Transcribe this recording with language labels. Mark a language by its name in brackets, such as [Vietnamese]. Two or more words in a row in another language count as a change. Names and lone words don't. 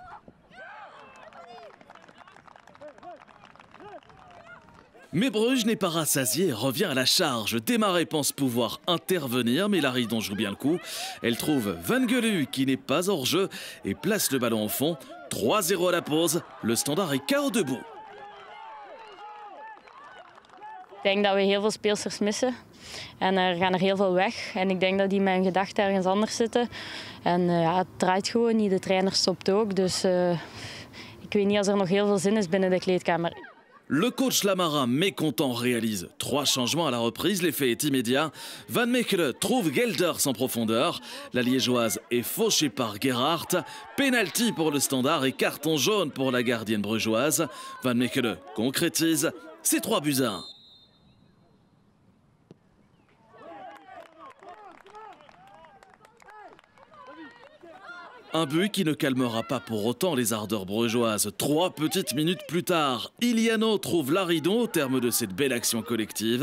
[French] Mais Bruges n'est pas rassasié et revient à la charge. Desmarais pense pouvoir intervenir, mais Laridon joue bien le coup. Elle trouve Van Gelu qui n'est pas hors jeu et place le ballon au fond. 3-0 à la pause. Le Standard est KO debout. [Dutch] Ik denk dat we heel veel speelsters missen. En er gaan er heel veel weg. En ik denk dat die met hun gedachten ergens anders zitten. En ja, het draait gewoon niet. De trainer stopt ook. Dus ik weet niet als er nog heel veel zin is binnen de kleedkamer. [French] Le coach Lamara, mécontent, réalise 3 changements à la reprise. L'effet est immédiat. Van Mechelen trouve Gelders en profondeur. La Liégeoise est fauchée par Gerhardt. Penalty pour le Standard et carton jaune pour la gardienne brugeoise. Van Mechelen concrétise. C'est 3-1. Un but qui ne calmera pas pour autant les ardeurs brugeoises. 3 petites minutes plus tard, Iliano trouve Laridon au terme de cette belle action collective.